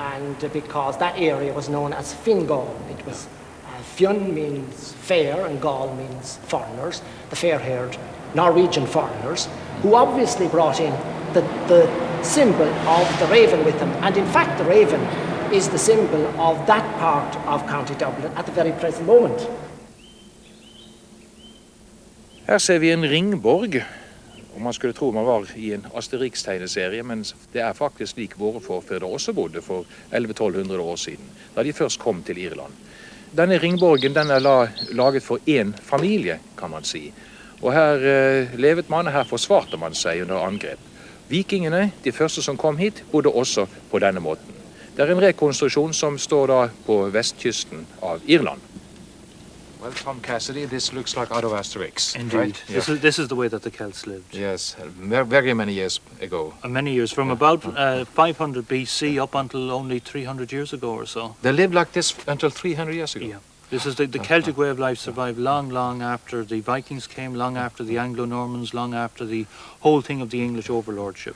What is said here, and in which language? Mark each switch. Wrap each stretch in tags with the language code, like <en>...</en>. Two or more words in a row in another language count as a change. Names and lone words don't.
<en>and because that area was known as Fingal. It was Fionn means fair and Gaul means foreigners, the fair-haired Norwegian foreigners, who obviously brought in the symbol of the raven with them. And in fact, the raven is the symbol of that part of County Dublin at the very present moment.</en> <no>Her ser vi en ringborg, og man skulle tro man var i en Asterix-tegneserie, men det er faktisk slik våre forfedre også bodde for 1100-1200 år siden, da de først kom til Irland. Denne ringborgen den er laget for en familie, kan man si. Og her levet man, her forsvarte man seg under angrep. Vikingene, de første som kom hit, bodde også på denne måten. Det er en rekonstruksjon som står da på vestkysten av Irland.</no> <en>Well, Tom Cassidy, this looks like out of Asterix. Indeed. Right? Yeah. This is the way that the Celts lived. Yes, very many years ago. Many years, from about 500 BC up until only 300 years ago or so. They lived like this until 300 years ago? Yeah. This is the Celtic way of life survived long after the Vikings came, long after the Anglo-Normans, long after the whole thing of the English overlordship.</en>